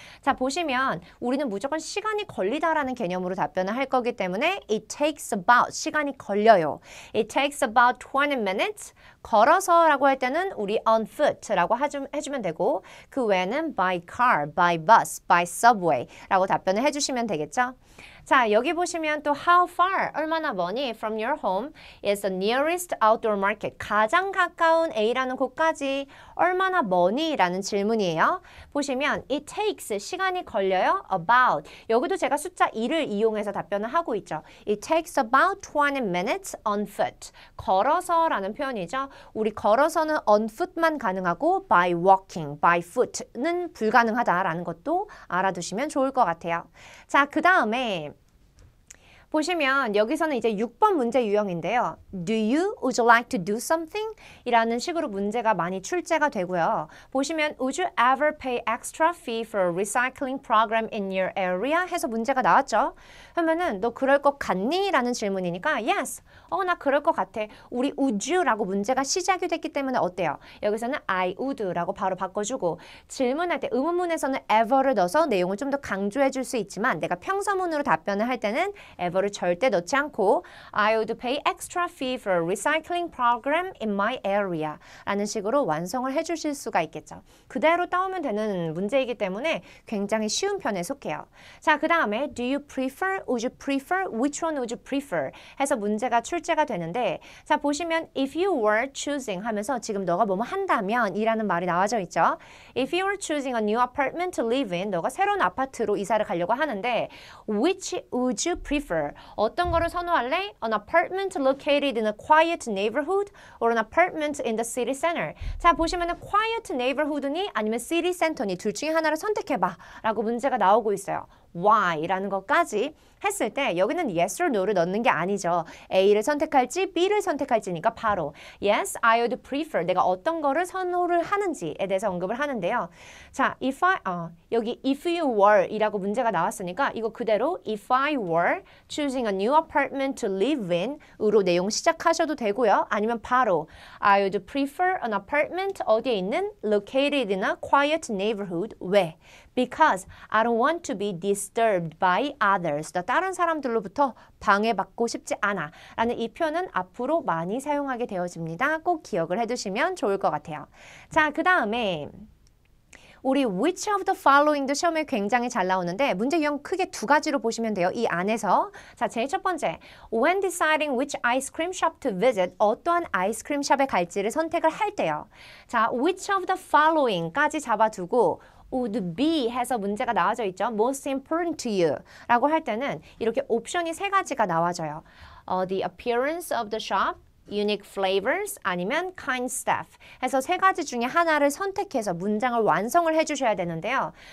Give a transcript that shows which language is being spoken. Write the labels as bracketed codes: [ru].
[ko] 자, 보시면 우리는 무조건 시간이 걸리다라는 개념으로 답변을 할 거기 때문에 [en] it takes about [ko] 시간이 걸려요. [en] It takes about 20 minutes [ko] 걸어서 라고 할 때는 우리 [en] on foot [ko] 라고 해주면 되고 그 외에는 [en] by car, by bus, by subway [ko] 라고 답변을 해주시면 되겠죠. [en] 자, 여기 보시면 또 how far, [ko] 얼마나 머니 [en] from your home is the nearest outdoor market. [ko] 가장 가까운 A라는 곳까지 얼마나 머니? 라는 질문이에요. 보시면 [en] it takes, [ko] 시간이 걸려요. about, 여기도 제가 숫자 2를 이용해서 답변을 하고 있죠. [en] It takes about 20 minutes on foot. [ko] 걸어서 라는 표현이죠. 우리 걸어서는 [en] on foot [ko] 만 가능하고 [en] by walking, by foot [ko] 는 불가능하다라는 것도 알아두시면 좋을 것 같아요. 자, 그 다음에 보시면 여기서는 이제 6번 문제 유형인데요. [en] Do you, would you like to do something? [ko] 이라는 식으로 문제가 많이 출제가 되고요. [en] 보시면 would you ever pay extra fee for a recycling program in your area? [ko] 해서 문제가 나왔죠. 그러면은 너 그럴 것 같니? 라는 질문이니까 yes. 나 그럴 것 같아. 우리 would you라고 문제가 시작이 됐기 때문에 어때요? 여기서는 [en] I would [ko] 라고 바로 바꿔주고 질문할 때 의문문에서는 ever를 넣어서 내용을 좀 더 강조해 줄 수 있지만 내가 평서문으로 답변을 할 때는 ever를 절대 넣지 않고 [en] I would pay extra fee for a recycling program in my area [ko] 라는 식으로 완성을 해주실 수가 있겠죠. 그대로 따오면 되는 문제이기 때문에 굉장히 쉬운 편에 속해요. 자, 그 다음에 [en] do you prefer, would you prefer, [ko] which one would you prefer 해서 문제가 출제가 되는데 자, 보시면 [en] if you were choosing [ko] 하면서 지금 너가 뭐뭐 한다면 이라는 말이 나와져 있죠. [en] If you were choosing a new apartment to live in, [ko] 너가 새로운 아파트로 이사를 가려고 하는데 [en] which would you prefer? [ko] 어떤 거를 선호할래? [en] An apartment located in a quiet neighborhood or an apartment in the city center. [ko] 자, 보시면은 [en] quiet neighborhood [ko] 니 아니면 [en] city center [ko] 니 둘 중에 하나를 선택해봐 라고 문제가 나오고 있어요. Why라는 것까지 했을 때 여기는 [en] yes or no [ko] 를 넣는 게 아니죠. A를 선택할지 B를 선택할지니까 바로 [en] yes, I would prefer [ko] 내가 어떤 거를 선호를 하는지에 대해서 언급을 하는데요. [en] 자, 여기 if you were [ko] 이라고 문제가 나왔으니까 이거 그대로 [en] if I were choosing a new apartment to live in 으로 내용 시작하셔도 되고요. 아니면 바로 I would prefer an apartment [ko] 어디에 있는 [en] located in a quiet neighborhood. [ko] 왜? [en] Because I don't want to be disturbed by others. [ko] 다른 사람들로부터 방해받고 싶지 않아. 라는 이 표현은 앞으로 많이 사용하게 되어집니다. 꼭 기억을 해두시면 좋을 것 같아요. 자, 그 다음에 우리 [en] which of the following [ko] 도 시험에 굉장히 잘 나오는데 문제 유형 크게 두 가지로 보시면 돼요. 이 안에서. 자, 제일 첫 번째. [en] When deciding which ice cream shop to visit, [ko] 어떠한 아이스크림 샵에 갈지를 선택을 할 때요. 자, [en] which of the following [ko] 까지 잡아두고 would be 해서 문제가 나와져 있죠. [en] Most important to you 라고 할 때는 이렇게 옵션이 세 가지가 나와져요. The appearance of the shop, unique flavors [ko] 아니면 [en] kind staff [ko] 해서 세 가지 중에 하나를 선택해서 문장을 완성을 해주셔야 되는데요.